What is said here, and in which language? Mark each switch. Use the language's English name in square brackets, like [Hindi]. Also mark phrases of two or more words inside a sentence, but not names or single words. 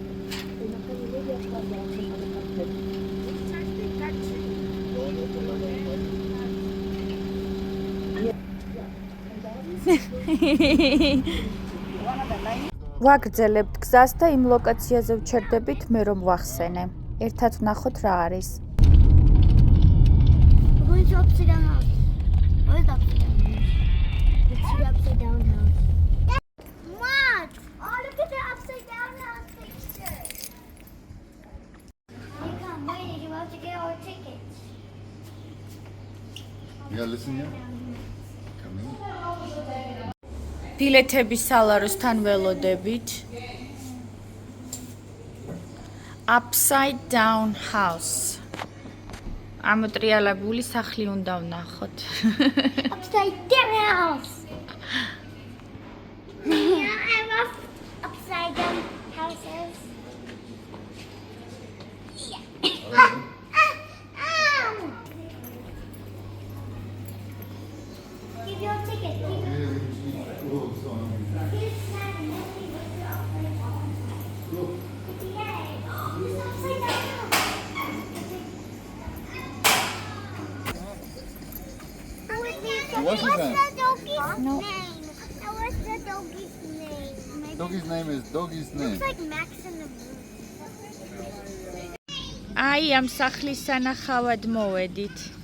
[Georgian] ვაგრძელებთ გზას და იმ ლოკაციაზე ვჩერდებით მე რომ ვახსენე. ერთად ვნახოთ რა არის. [English] Going to upside down house. Where's the upside down house? Let's see the upside down house. What? Oh, look at the upside down house picture. Hey, come, wait, you have to get our tickets. Yeah, listen here. Come in. [Georgian] ბილეთების სალაროსთან ველოდებით. [English] Upside down house. [Georgian] ამოტრიალებული სახლი უნდა ვნახოთ. [English] Upside down house. Yeah, I love upside down houses. Yeah. Give your ticket. What's his name? the doggy's No. name? What's the doggy's name? Doggy's name is Doggy's name. It's like Max in the Moon. [Georgian] აი ამ სახლის სანახავად მოვედით.